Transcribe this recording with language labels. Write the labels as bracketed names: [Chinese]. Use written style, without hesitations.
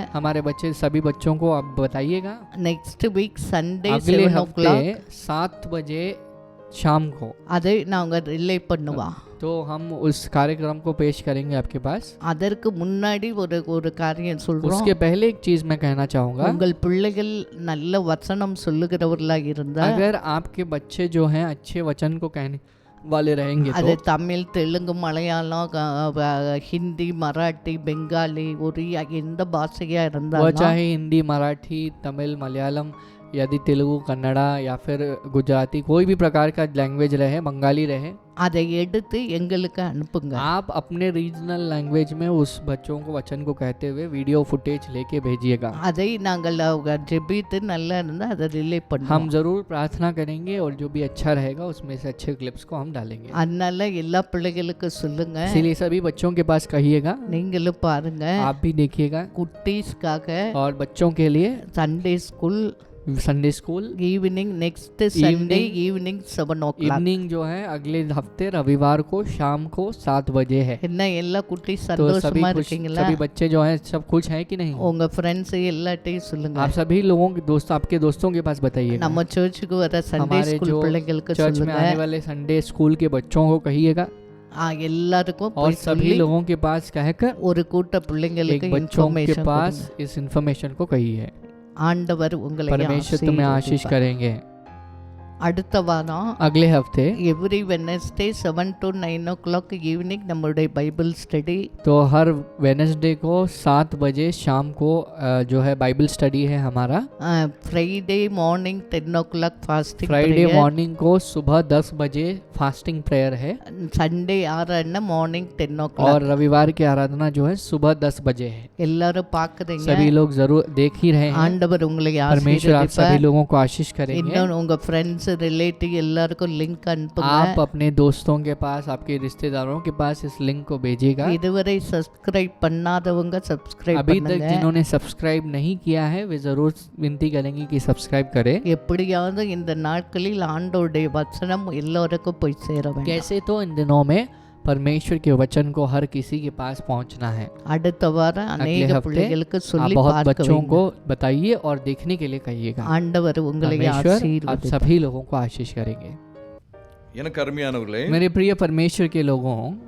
[Hindi] हमारे बच्चे सभी बच्चों को आप बताइएगा। [English] next week Sunday [Hindi] अगले 7 हफ्ते [English] o'clock [Hindi] 7 बजे शाम को [Tamil] அதை நாங்க ரிலே பண்ணுவா. [Hindi] तो हम उस कार्यक्रम को पेश करेंगे आपके पास। [Tamil] அதற்கு முன்னாடி ஒரு ஒரு காரியம் சொல்றோம். [Hindi] उसके पहले एक चीज मैं कहना चाहूंगा। [Tamil] உங்கள் பிள்ளைகள் நல்ல வசனம் சொல்லுகிறவர்களா இருந்தா [Hindi] अगर आपके बच्चे जो हैं अच्छे वचन को कहने वाले रहेंगे [Tamil] அது [Hindi] तो [Tamil] தமிழ் தெலுங்கு மலையாளம் ஹிந்தி மராட்டி பெங்காலி ஒரியா எந்த பாஷையாக [Hindi] वह [Tamil] இருந்தாலும் [Hindi] चाहे हिंदी मराठी तमिल मलयालम यदि तेलुगु कन्नड़ा या फिर गुजराती कोई भी प्रकार का लैंग्वेज रहे, बंगाली रहे, [Tamil] அதை எடுத்து எங்களுக்கு அனுப்புங்க. [Hindi] आप अपने रीजनल लैंग्वेज में उस बच्चों को वचन को कहते हुए वीडियो फुटेज लेके भेजिएगा. [Tamil] அதை நாங்கள் ஜெபித்து நல்லா இருந்தால் அதை ரிலே [Hindi] हम [Tamil] பண்ணுவோம். [Hindi] जरूर प्रार्थना करेंगे और जो भी अच्छा रहेगा उसमें से अच्छे क्लिप्स को हम डालेंगे. [Tamil] அதனால எல்லா பிள்ளைகளுக்கு சொல்லுங்க, [Hindi] इसीलिए सभी बच्चों के पास कहिएगा, [Tamil] நீங்களும் பாருங்க. [Hindi] आप भी देखिएगा. [Tamil] குட்டீஸ்க்காக [Hindi] और बच्चों के लिए [English] Sunday school Sunday school evening next Sunday evening 7 o'clock. [Hindi] Evening जो है अगले हफ्ते रविवार को शाम को 7 बजे है. [Tamil] என்ன எல்லா குட்டி [Hindi] तो [Tamil] சந்தோஷமா [Hindi] सभी [Tamil] இருக்கீங்களா? [Hindi] सभी बच्चे जो हैं सब खुश हैं कि नहीं? [Tamil] உங்க ஃப்ரெண்ட்ஸ் எல்லாத்தையும் சொல்லுங்க. [Hindi] आप सभी लोगों के दोस्त आपके दोस्तों के पास बताइएगा. [Tamil] நம்ம சர்ச்சுக்கு வர சண்டே [Hindi] हमारे [English] school [Hindi] जो [Tamil] பிள்ளைகளுக்கு [Hindi] चर्च में [Tamil] சொல்லுங்க. [Hindi] आने वाले संडे स्कूल के बच्चों को कहिएगा [Tamil] எல்லாருக்கும் [Hindi] और [Tamil] போய் [Hindi] सभी [Tamil] சொல்லி [Hindi] लोगों के पास कहकर [Tamil] ஒரு கூட்ட [Hindi] एक [Tamil] பிள்ளைங்களுக்கு [Hindi] बच्चों के [English] information [Hindi] पास इस इन्फॉर्मेशन को कहिए. [Tamil] ஆண்டவர் உங்களை [Hindi] परमेश्वर तुम्हें आशीष [Tamil] ஆசீர்வதிப்பார். [Hindi] करेंगे. [Tamil] அடுத்த வாரம் [Hindi] अगले हफ्ते [English] Every Wednesday 7 to 9 o'clock evening நம்மளுடைய Bible study. [Hindi] तो हर वेडनेसडे को 7 बजे शाम को जो है बाइबल स्टडी है हमारा. [English] Friday morning 10 o'clock fasting. [Hindi] Friday morning को सुबह 10 बजे फास्टिंग प्रेयर है. [English] Sunday ஆராதனை morning 10 [Hindi] और [English] o'clock. [Hindi] रविवार की आराधना जो है सुबह 10 बजे है. [Tamil] எல்லாரும் பார்க்குறீங்க. [Hindi] सभी लोग जरूर देख ही रहे हैं. [Tamil] ஆண்டவர் உங்களை [Hindi] परमेश्वर आप सभी लोगों को आशीष करेंगे. [Tamil] இன்னும் உங்க ஃப்ரெண்ட்ஸ் ரிலேட்டிவ் எல்லாருக்கும் லிங்க் [Hindi] आप [Tamil] அனுப்புங்க. [Hindi] अपने दोस्तों के पास, आपके रिश्तेदारों के पास इस लिंक को भेजिएगा. [Tamil] இதுவரை சப்ஸ்கிரைப் பண்ணாதவங்க சப்ஸ்கிரைப் [Hindi] अभी तक [Tamil] பண்ணுங்க. [Hindi] जिन्होंने सब्सक्राइब नहीं किया है वे जरूर विनती करेंगे कि सब्सक्राइब करें. [Tamil] எப்படியாவது இந்த நாட்களில் ஆண்டவருடைய வசனம் எல்லாருக்கும் போய் சேர வேண்டும். [Hindi] कैसे तो इन दिनों में परमेश्वर के वचन को हर किसी के पास पहुंचना है. [Tamil] அடுத்த வாரம் [Hindi] अगले अनेक हफ्ते [Tamil] பிள்ளைகளுக்கு [Hindi] आप [Tamil] சொல்லி [Hindi] बहुत [Tamil] பார்க்க [Hindi] बच्चों [Tamil] வைங்க. [Hindi] को बताइए और देखने के लिए कहिएगा. [Tamil] ஆண்டவர் உங்களை [Hindi] परमेश्वर आप [Tamil] ஆசீர்வதிப்பார். [Hindi] सभी लोगों को आशीष करेंगे. [Tamil] எனக்கு அருமையானவர்களே, [Hindi] मेरे प्रिय परमेश्वर के लोगों,